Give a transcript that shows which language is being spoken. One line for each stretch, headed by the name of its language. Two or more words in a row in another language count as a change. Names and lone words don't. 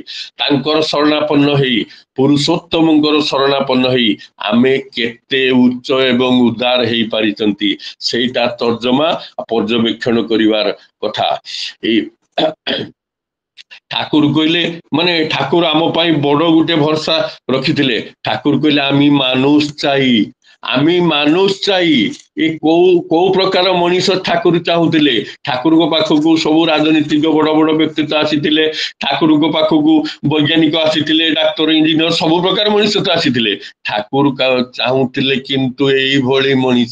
Odia: ତାଙ୍କର ଶରଣାପନ୍ନ ହେଇ, ପୁରୁଷୋତ୍ତମଙ୍କର ଶରଣାପନ୍ନ ହେଇ ଆମେ କେତେ ଉଚ୍ଚ ଏବଂ ଉଦାର ହେଇପାରିଛନ୍ତି, ସେଇଟା ତର୍ଜମା ପର୍ଯ୍ୟବେକ୍ଷଣ କରିବାର କଥା। ଏଇ ଠାକୁର କହିଲେ, ମାନେ ଠାକୁର ଆମ ପାଇଁ ବଡ ଗୋଟେ ଭରସା ରଖିଥିଲେ। ଠାକୁର କହିଲେ,
Bangla: আমি মানুষ চাই।
Odia: ଏ କୋଉ ପ୍ରକାର ମଣିଷ ଠାକୁର ଚାହୁଁଥିଲେ। ଠାକୁରଙ୍କ ପାଖକୁ ସବୁ ରାଜନୀତିକ ବଡ ବଡ ବ୍ୟକ୍ତିତ୍ୱ ଆସିଥିଲେ, ଠାକୁରଙ୍କ ପାଖକୁ ବୈଜ୍ଞାନିକ ଆସିଥିଲେ, ଡାକ୍ତର ଇଞ୍ଜିନିୟର ସବୁ ପ୍ରକାର ମଣିଷ ତ ଆସିଥିଲେ। ଠାକୁର ଚାହୁଁଥିଲେ କିନ୍ତୁ ଏଇଭଳି ମଣିଷ।